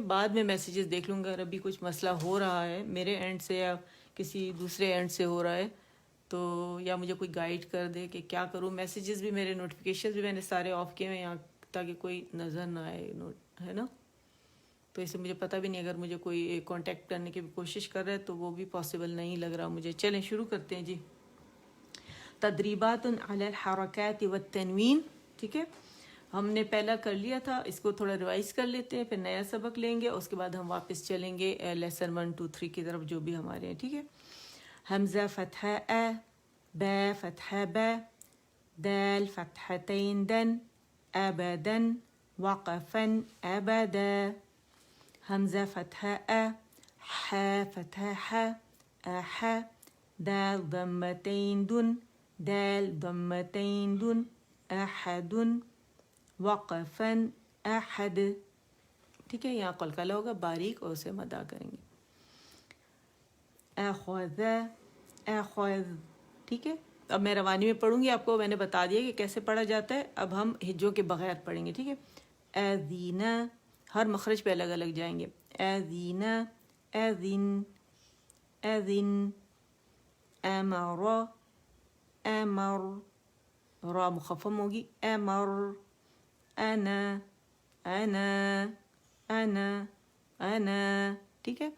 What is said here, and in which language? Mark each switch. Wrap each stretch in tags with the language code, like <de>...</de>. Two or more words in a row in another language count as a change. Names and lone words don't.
<hi>बाद में मैसेजेस देख लूँगा। अगर अभी कुछ मसला हो रहा है मेरे एंड से या किसी दूसरे एंड से हो रहा है, तो या मुझे कोई गाइड कर दे कि क्या करूँ। मैसेजेस भी, मेरे नोटिफिकेशन भी मैंने सारे ऑफ किए हैं यहाँ, ताकि कोई नज़र ना आए, है ना। तो इससे मुझे पता भी नहीं, अगर मुझे कोई कांटेक्ट करने की कोशिश कर रहा है तो वो भी पॉसिबल नहीं लग रहा मुझे। चलें शुरू करते हैं जी।</hi> <ar>تدريبات على الحركات والتنوين,</ar> <hi>ठीक है। हमने पहला कर लिया था, इसको थोड़ा रिवाइज कर लेते हैं, फिर नया सबक लेंगे, उसके बाद हम वापस चलेंगे लेसन 1, 2, 3 की तरफ, जो भी हमारे हैं, ठीक है।</hi> <ar>همزة فتحة أ، باء فتحة ب، دال فتحتين دن، أبدن، وقفا أبدا. همزة فتحة أ، هاء فتحة ه، أها. دال ضمتين دن، دال ضمتين دن، أحدٌ، وقفا أحد.</ar> <hi>ठीक है, यहाँ कलकला होगा बारीक, और उसे मदा करेंगे।</hi> <ar>أخذ أخذ,</ar> <hi>ठीक है। अब मैं रवानी में पढ़ूंगी, आपको मैंने बता दिया कि कैसे पढ़ा जाता है। अब हम हिज्जों के बगैर पढ़ेंगे, ठीक है। अज़ीना, हर मखरज पे अलग अलग जाएंगे।</hi> <ar>أذينا، أذن، أذن. أمر، أمر,</ar> <hi>रा मुखफ़म होगी।</hi> <ar>अमर, أنا، أنا، أنا، أنا,</ar> <hi>ठीक है।</hi>